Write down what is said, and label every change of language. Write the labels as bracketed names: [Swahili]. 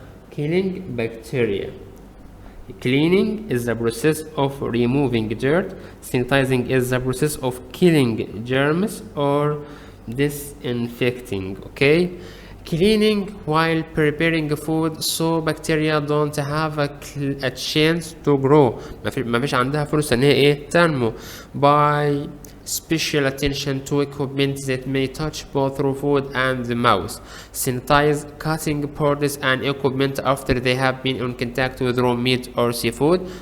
[English] Killing bacteria. Cleaning is the process of removing dirt. Sanitizing is the process of killing germs or disinfecting. Okay? Cleaning while preparing food so bacteria don't have a chance to grow. [Arabic] ما فيش عندها فرصة ان هي تنمو. [English] By special attention to equipment that may touch both raw food and the mouth. Sanitize cutting boards and equipment after they have been in contact with raw meat or seafood.